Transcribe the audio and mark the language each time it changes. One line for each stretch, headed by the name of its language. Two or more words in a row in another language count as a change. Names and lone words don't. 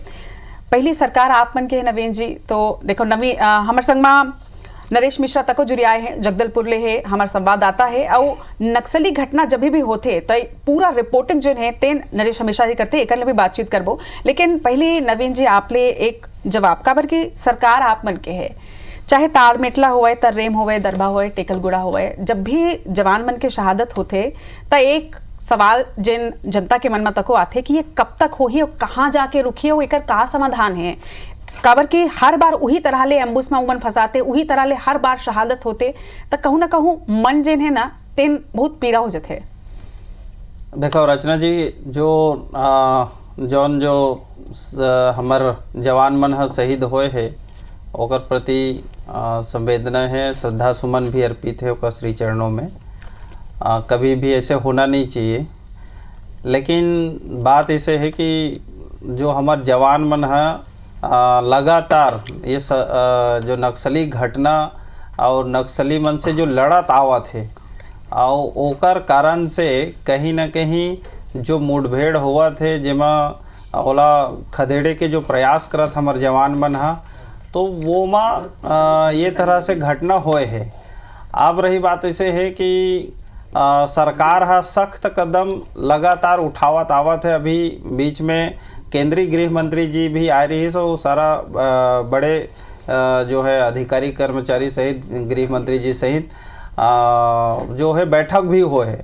Chhattisgarhi: पहली सरकार आप मन के है नवीन जी, तो देखो नवीन हमारे संग में नरेश मिश्रा तको जुड़ियाए हैं, जगदलपुर ले है हमारे संवाददाता है। और नक्सली घटना जब भी होते तो पूरा रिपोर्टिंग जो है तेन नरेश हमेशा ही करते एक भी बातचीत करबो। लेकिन पहले नवीन जी आप ले एक जवाब काबर की सरकार आप मन के है, चाहे ताड़मेटला होवे तर्रेम होवे दरबा होवे टेकलगुड़ा होवे, जब भी जवान मन के शहादत होते तो एक सवाल जिन जनता के मन में तको आते कि ये कब तक होही और कहाँ जाके रुकी हो, एकर का समाधान है। काबर की हर बार उही तरह ले एम्बुस में उमन फंसाते, उही तरह ले हर बार शहादत होते तो कहूँ ना कहूँ मन जिन है ना तेन बहुत पीड़ा हो जाते। देखो रचना जी, जो जौन जो हमार जवान मन ह शहीद होए है ओकर प्रति संवेदना है, श्रद्धा सुमन भी अर्पित है ओकर श्री चरणों में। कभी भी ऐसे होना नहीं चाहिए। लेकिन बात ऐसे है कि जो हमार जवान मन है लगातार ये जो नक्सली घटना और नक्सली मन से जो लड़त आवत है और ओकर कारण से कहीं ना कहीं जो मुठभेड़ हुआ थे जेमा ओला खदेड़े के जो प्रयास करत हमार जवान मन हा तो वो ये तरह से घटना होए है। अब रही बात ऐसे है कि सरकार हा सख्त कदम लगातार उठावत आवत है। अभी बीच में केंद्रीय गृह मंत्री जी भी आ रही है, सो सारा बड़े जो है अधिकारी कर्मचारी सहित गृह मंत्री जी सहित जो है बैठक भी हो है।